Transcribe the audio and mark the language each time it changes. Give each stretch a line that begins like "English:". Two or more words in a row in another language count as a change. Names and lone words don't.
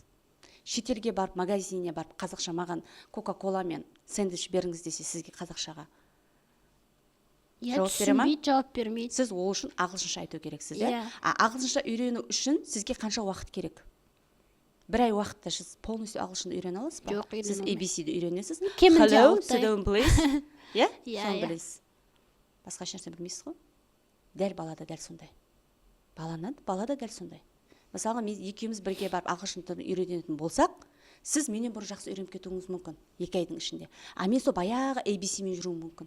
Kazakh: Шетелге барып, магазиніне барып, қазақша маған кока-кола мен сэндвич беріңіз десе, сізге қазақшаға жауап бере ма? Жауап бермейді. Сіз ол үшін ағылшынша айту керексіз, ағылшынша үйрену үшін сізге қанша уақыт керек? Бір ай уақытта сіз полностью ағылшынды үйрене аласыз ба? Жоқ, сіз ABC-ді үйренесіз. Кемінде
English: Hello,
Kazakh: 6 ай.
English: sit down, please.
Kazakh: Иә? Иә, Соны иә. білесіз. Басқа ешнәрсе білмейсіз ғой? Дәл балада дәл сондай. Балада дәл сондай. Мысалға, мен екеуміз бірге барып ағылшын тілін үйренетін болсақ, сіз менен бұрын жақсы үйреніп кетуіңіз мүмкін 2 айдың ішінде. Мен сол баяғы ABC-мен жүруім мүмкін.